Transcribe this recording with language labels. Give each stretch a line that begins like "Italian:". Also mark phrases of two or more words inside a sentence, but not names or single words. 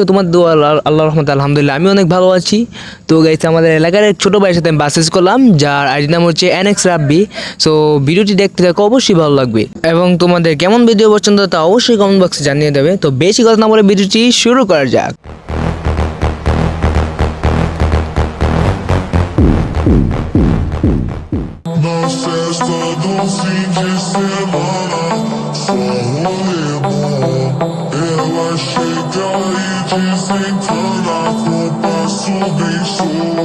Bangla: তোমার দোয়া আল্লাহর রহমতে আলহামদুলিল্লাহ আমি অনেক ভালো আছি। তো গাইস, আমাদের এলাকার এক ছোটো ভাইয়ের সাথে আমি বাসেস করলাম, যার আইডি নাম হচ্ছে NX রাব্বি। সো ভিডিওটি দেখতে থাকো, অবশ্যই ভালো লাগবে এবং তোমাদের কেমন ভিডিও পছন্দ তা অবশ্যই কমেন্ট বক্সে জানিয়ে দেবে। তো বেশি কথা না বলে ভিডিওটি শুরু করা যাক।
Portuguese: Na festa do fim de semana, só rolê bom. Ela chega e desentana, com passo bem show.